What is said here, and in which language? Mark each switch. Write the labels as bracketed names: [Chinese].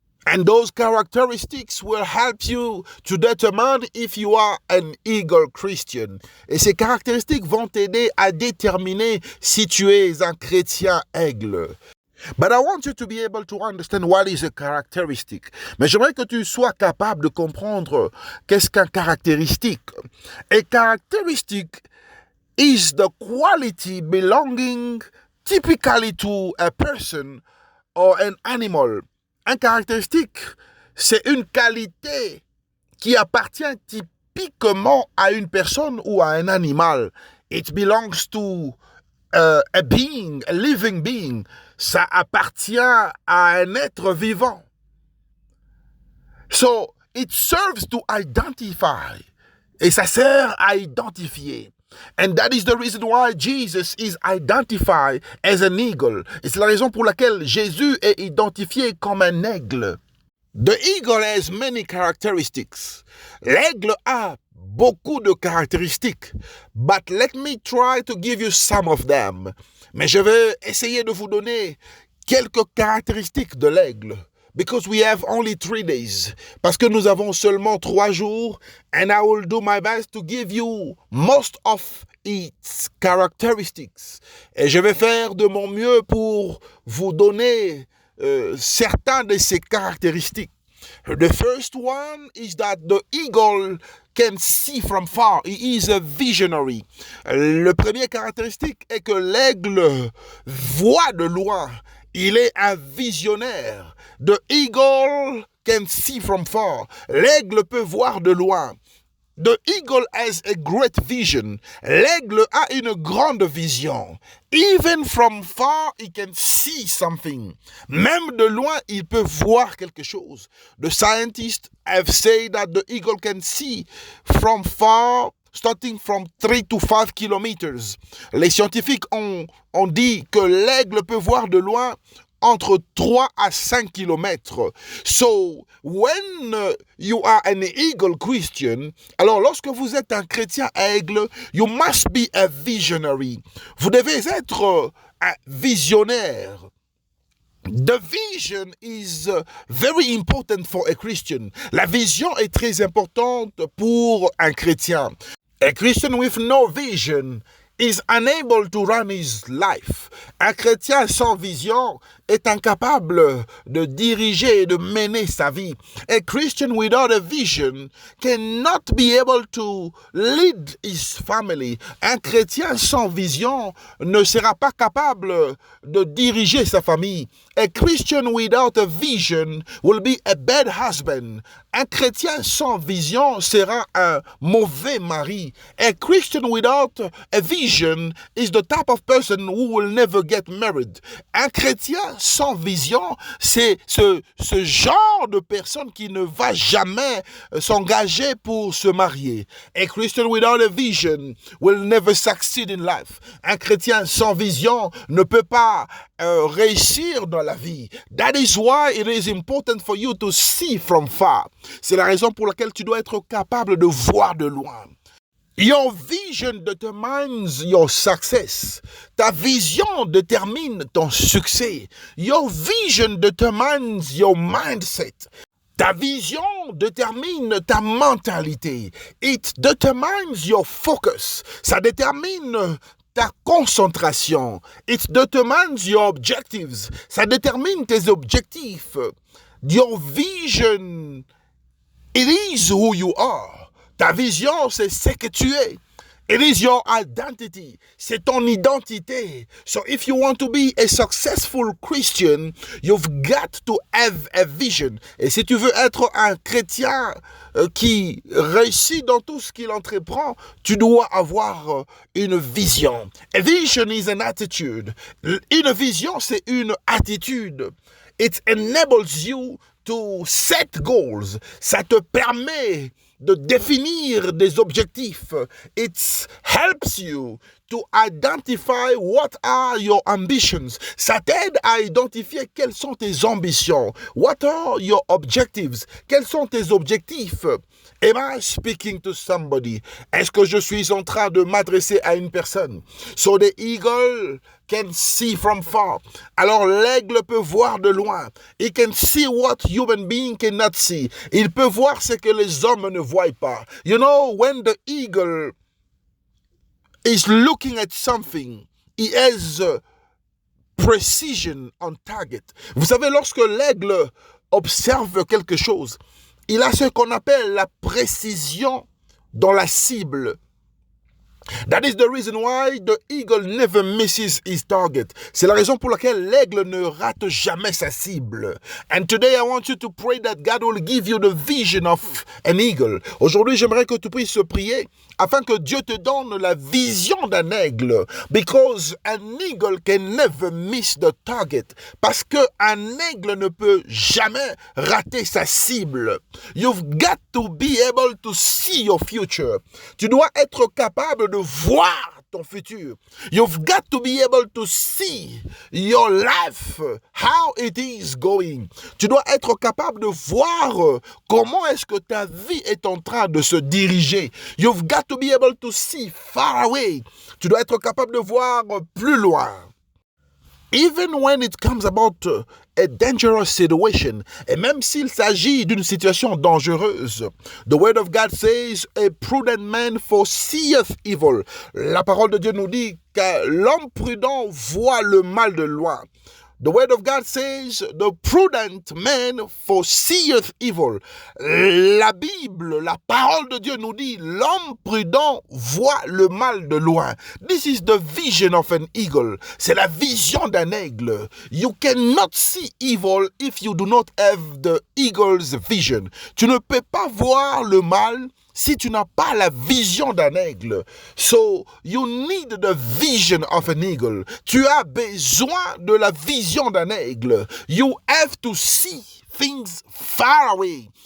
[English] And those characteristics will help you to determine if you are an eagle Christian. [French] Et ces caractéristiques vont t'aider à déterminer si tu es un chrétien aigle. [English] But I want you to be able to understand what is a characteristic. [French] Mais j'aimerais que tu sois capable de comprendre qu'est-ce qu'un caractéristique. [English] A characteristic is the quality belonging typically to a person or an animal. [French] Un caractéristique, c'est une qualité qui appartient typiquement à une personne ou à un animal. [English] It belongs to a being, a living being. [French] Ça appartient à un être vivant. [English] So, it serves to identify. [French] Et ça sert à identifier. [English] And that is the reason why Jesus is identified as an eagle. [French] Et c'est la raison pour laquelle Jésus est identifié comme un aigle. [English] The eagle has many characteristics. [French] L'aigle a beaucoup de caractéristiques. [English] But let me try to give you some of them. [French] Mais je vais essayer de vous donner quelques caractéristiques de l'aigle. [English] Because we have only 3 days. [French] Parce que nous avons seulement 3 jours. [English] And I will do my best to give you most of its characteristics. [French] Et je vais faire de mon mieux pour vous donner certains de ces caractéristiques. [English] The first one is that the eagle can see from far. He is a visionary. [French] Le premier caractéristique est que l'aigle voit de loin. Il est un visionnaire. [English] The eagle can see from far. [French] L'aigle peut voir de loin. [English] The eagle has a great vision. [French] L'aigle a une grande vision. [English] Even from far, he can see something. [French] Même de loin, il peut voir quelque chose. [English] The scientists have said that the eagle can see from far, starting from 3 to 5 kilometers. [French] Les scientifiques ont dit que l'aigle peut voir de loin entre 3 à 5 kilomètres. [English] So, when you are an eagle Christian, [French] alors lorsque vous êtes un chrétien aigle, [English] you must be a visionary. [French] Vous devez être un visionnaire. [English] The vision is very important for a Christian. [French] La vision est très importante pour un chrétien. [English] A Christian with no vision is unable to run his life. [French] Un chrétien sans vision est incapable de diriger et de mener sa vie. [English] A Christian without a vision cannot be able to lead his family. [French] Un chrétien sans vision ne sera pas capable de diriger sa famille. [English] A Christian without a vision will be a bad husband. [French] Un chrétien sans vision sera un mauvais mari. [English] A Christian without a vision is the type of person who will never get married. [French] Un chrétien sans vision, c'est ce genre de personne qui ne va jamais s'engager pour se marier. [English] A Christian without a vision will never succeed in life. [French] Un chrétien sans vision ne peut pas réussir dans la vie. [English] That is why it is important for you to see from far. [French] C'est la raison pour laquelle tu dois être capable de voir de loin. [English] Your vision determines your success. [French] Ta vision détermine ton succès. [English] Your vision determines your mindset. [French] Ta vision détermine ta mentalité. [English] It determines your focus. [French] Ça détermine ta concentration. [English] It determines your objectives. [French] Ça détermine tes objectifs. [English] Your vision, it is who you are. [French] Ta vision, c'est ce que tu es. [English] It is your identity. [French] C'est ton identité. [English] So if you want to be a successful Christian, you've got to have a vision. [French] Et si tu veux être un chrétien qui réussit dans tout ce qu'il entreprend, tu dois avoir une vision. [English] A vision is an attitude. [French] Une vision, c'est une attitude. [English] It enables you to set goals. [French] Ça te permet de définir des objectifs. [English] It helps you to identify what are your ambitions. [French] Ça t'aide à identifier quelles sont tes ambitions. [English] What are your objectives? [French] Quels sont tes objectifs? [English] Am I speaking to somebody? [French] Est-ce que je suis en train de m'adresser à une personne? [English] So the eagle can see from far. [French] Alors l'aigle peut voir de loin. [English] He can see what human being cannot see. [French] Il peut voir ce que les hommes ne voient pas. [English] You know, when the eagle is looking at something, he has precision on target. [French] Vous savez, lorsque l'aigle observe quelque chose, il a ce qu'on appelle la précision dans la cible. [English] That is the reason why the eagle never misses his target. [French] C'est la raison pour laquelle l'aigle ne rate jamais sa cible. [English] And today I want you to pray that God will give you the vision of an eagle. [French] Aujourd'hui, j'aimerais que tu puisses prier afin que Dieu te donne la vision d'un aigle. [English] Because an eagle can never miss the target. [French] Parce qu'un aigle ne peut jamais rater sa cible. [English] You've got to be able to see your future. [French] Tu dois être capable de voir ton futur. [English] You've got to be able to see your life, how it is going. [French] Tu dois être capable de voir comment est-ce que ta vie est en train de se diriger. [English] You've got to be able to see far away. [French] Tu dois être capable de voir plus loin. [English] Even when it comes about a dangerous situation, [French] et même s'il s'agit d'une situation dangereuse, [English] the word of God says, a prudent man foreseeth evil. [French] La parole de Dieu nous dit que l'homme prudent voit le mal de loin. [English] The word of God says, the prudent man foreseeth evil. [French] La Bible, la parole de Dieu nous dit, l'homme prudent voit le mal de loin. [English] This is the vision of an eagle. [French] C'est la vision d'un aigle. [English] You cannot see evil if you do not have the eagle's vision. [French] Tu ne peux pas voir le mal si tu n'as pas la vision d'un aigle. [English] So, you need the vision of an eagle. [French] Tu as besoin de la vision d'un aigle. [English] You have to see things far away.